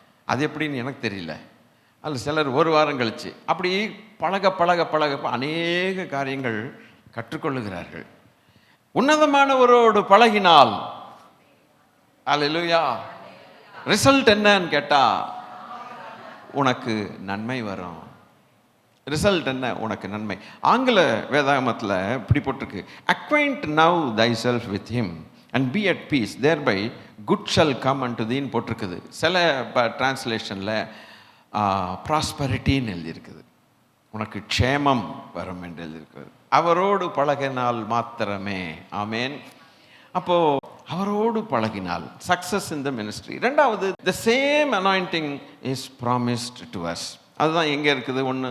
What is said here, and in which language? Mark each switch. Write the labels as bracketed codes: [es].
[ta] அது எப்படின்னு எனக்கு தெரியல. அதில் சிலர் ஒரு வாரம் கழிச்சு அப்படி பழக அநேக காரியங்கள் கற்றுக்கொள்ளுகிறார்கள். உன்னதமானவரோடு பழகினால் அல்லேலூயா ரிசல்ட் என்னன்னு கேட்டா உனக்கு நன்மை வரும். ரிசல்ட் என்ன? உனக்கு நன்மை. ஆங்கில வேதாகமத்தில் இப்படி போட்டிருக்கு, [en] acquaint now thyself with him and be at peace, thereby good shall come unto thee [ta] போட்டிருக்குது. சில டிரான்ஸ்லேஷனில் ப்ராஸ்பரிட்டின்னு எழுதியிருக்குது, உனக்கு க்ஷேமம் வரும் என்று எழுதியிருக்கிறது. அவரோடு பழகினால் மாத்திரமே. ஆமேன். அப்போ அவரோடு பழகினால் [en] Success in the ministry. [ta] ரெண்டாவது, [en] The same anointing is promised to us. [ta] அதுதான் எங்கே இருக்குது?